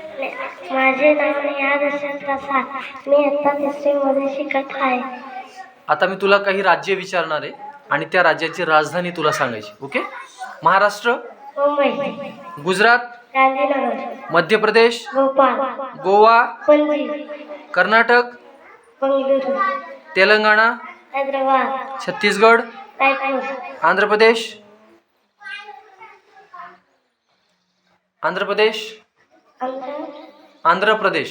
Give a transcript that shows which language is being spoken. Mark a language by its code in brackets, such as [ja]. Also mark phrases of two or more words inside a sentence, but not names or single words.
[mr] माझे नाव नेहा दशरथ प्रसाद. मी इयत्ता 3री मध्ये शिकत आहे. आता मी तुला काही राज्य विचारणार आहे आणि त्या राज्याची राजधानी तुला सांगायची. ओके. महाराष्ट्र, मुंबई, गुजरात, गांधीनगर, मध्य प्रदेश, भोपाळ, गोवा, पणजी, कर्नाटक, बंगळुरू, तेलंगणा, हैदराबाद, छत्तीसगड, रायपूर, आंध्र प्रदेश, आंध्र प्रदेश, आंध्र प्रदेश,